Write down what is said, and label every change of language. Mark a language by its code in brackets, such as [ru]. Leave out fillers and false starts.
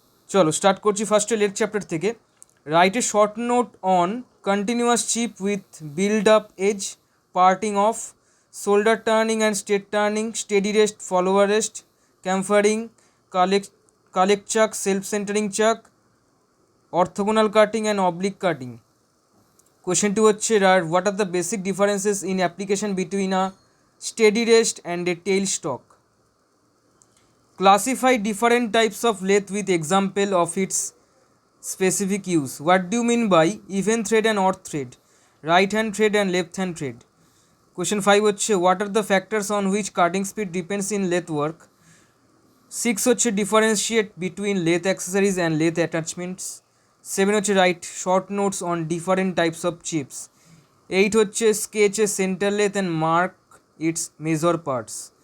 [bn] চলো স্টার্ট করছি ফার্স্টে লেট চ্যাপ্টার থেকে। [en] Write a short note on continuous chip with build up edge, parting off, shoulder turning and straight turning, steady rest, follower rest, chamfering, collet chuck, self centering chuck, orthogonal cutting and oblique cutting. Question 2 [bn] হচ্ছে [en] what are the basic differences in application between a steady rest and a tail stock? Classify different types of lathe with example of its specific use. What do you mean by even thread and odd thread, right hand thread and left hand thread? Question 5 [bn] হচ্ছে [en] what are the factors on which cutting speed depends in lathe work? 6 [bn] হচ্ছে [en] differentiate between lathe accessories and lathe attachments. 7 [bn] হচ্ছে [en] Write short notes on different types of chips. 8 [bn] হচ্ছে [en] Sketch a centre lathe and mark its major parts.